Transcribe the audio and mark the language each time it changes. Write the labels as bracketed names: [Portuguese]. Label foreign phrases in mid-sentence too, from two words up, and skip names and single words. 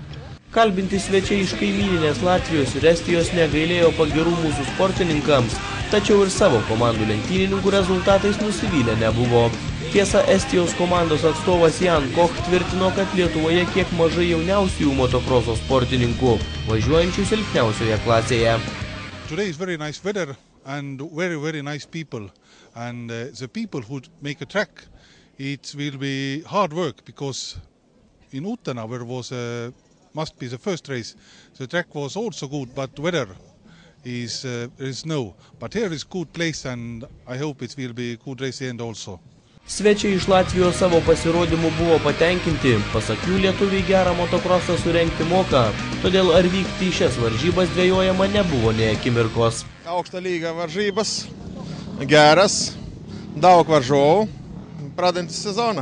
[Lithuanian] Kalbinti svečiai iš kaimyninės Latvijos ir Estijos negailėjo pagirų mūsų sportininkams, tačiau ir savo komandų lenktynininkų rezultatais nusivylę nebuvo. Tiesa, Estijos komandos atstovas Jan Koch tvirtino, kad Lietuvoje kiek mažai jauniausių motokroso sportininkų, važiuojančių silpniausioje klasėje. [English] Today is very nice weather and very nice people. And the people who make a track, it will be hard work because in Utenau where was must be the first race. The track was also good, but weather is snow. But here is good place and I hope it will be good race end also. [Lithuanian] Svečiai iš Latvijos savo pasirodymu buvo patenkinti, pasak jų lietuviai gerą motokrosą surengti moka, todėl ar vykti į šias varžybas dvejojama nebuvo nė akimirkos. Aukšto lygio varžybas, geras, daug varžovų, pradedantis sezoną.